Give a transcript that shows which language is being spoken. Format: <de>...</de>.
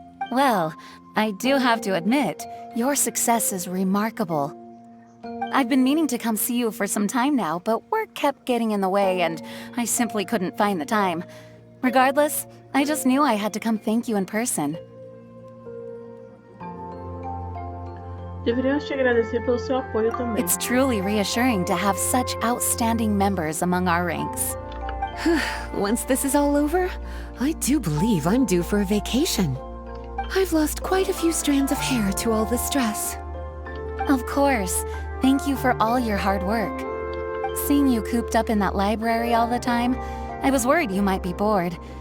<en>Well, I do have to admit, your success is remarkable. I've been meaning to come see you for some time now, but work kept getting in the way and I simply couldn't find the time. Regardless, I just knew I had to come thank you in person.</en> <pt>Deveríamos te agradecer pelo seu apoio também.</pt> <en>It's truly reassuring to have such outstanding members among our ranks. Once this is all over, I do believe I'm due for a vacation. I've lost quite a few strands of hair to all the stress. Of course. Thank you for all your hard work. Seeing you cooped up in that library all the time, I was worried you might be bored.</en>